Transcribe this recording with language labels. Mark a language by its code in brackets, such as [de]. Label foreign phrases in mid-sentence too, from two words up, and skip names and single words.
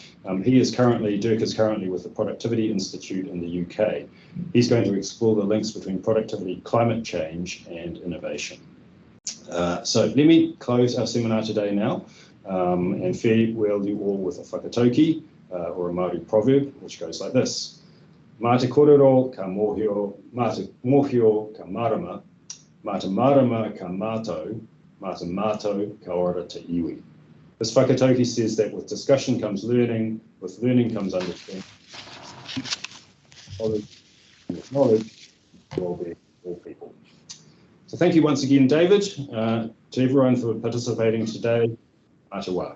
[en] Dirk is currently with the Productivity Institute in the UK. He's going to explore the links between productivity, climate change, and innovation. So let me close our seminar today now, and farewell you all with a whakatauki, or a Māori proverb, which goes like this: [mi] Mā te korero ka mōhio, mā te mōhio ka marama, mā te marama ka mātou, mā te mātou ka ora te iwi. [en] This whakatauki says that with discussion comes learning, with learning comes understanding. With knowledge, will be all people. So thank you once again, David, to everyone for participating today. Atawa.